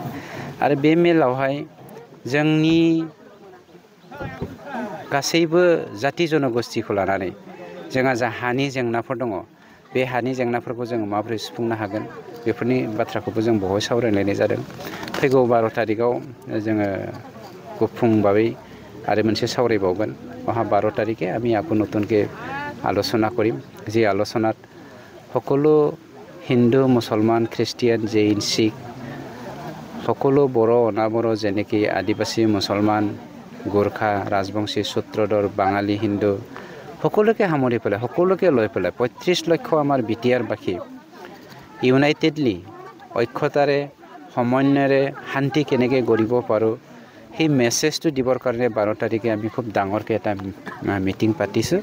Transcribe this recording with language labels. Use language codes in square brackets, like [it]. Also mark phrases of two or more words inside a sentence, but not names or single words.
[brx] आरो बे मेलावहाय जोंनि गासैबो जाति जनगोष्ठीखौ लानानै जोंहा जा हानि जेंनाफोर दङ, बे हानि जेंनाफोरखौ जोङो माबोरै सुफुंनो हागोन, बेफोरनि बाथ्राखौबो जों बेवहाय सावरायलायनाय जादों। फैगौ 12 तारिखआव जोङो गुफुं भाबै आरो मोनसे सावरायबावगोन। [as] वहाँ 12 तारिखे আমি আকৌ নতুনকৈ আলোচনা কৰিম। যি আলোচনাত সকলো হিন্দু, মুছলমান, খ্ৰীষ্টিয়ান, জৈন, শিখ সকলো बर' অনাবৰ যেনেকৈ আদিবাসী, মুছলমান, গোৰ্খা, ৰাজবংশী, সূত্ৰধৰ, বাঙালী, হিন্দু সকলোকে সামৰি পেলাই, সকলোকে লৈ পেলাই 35 লক্ষ আমাৰ BTR বাসী ইউনাইটেডলি ঐক্যতাৰে সমন্বয়েৰে শান্তি কেনেকৈ গঢ়িব পাৰোঁ, সেই মেছেজটো দিবৰ কাৰণে 12 তাৰিখে আমি খুব ডাঙৰকৈ এটা মিটিং পাতিছোঁ।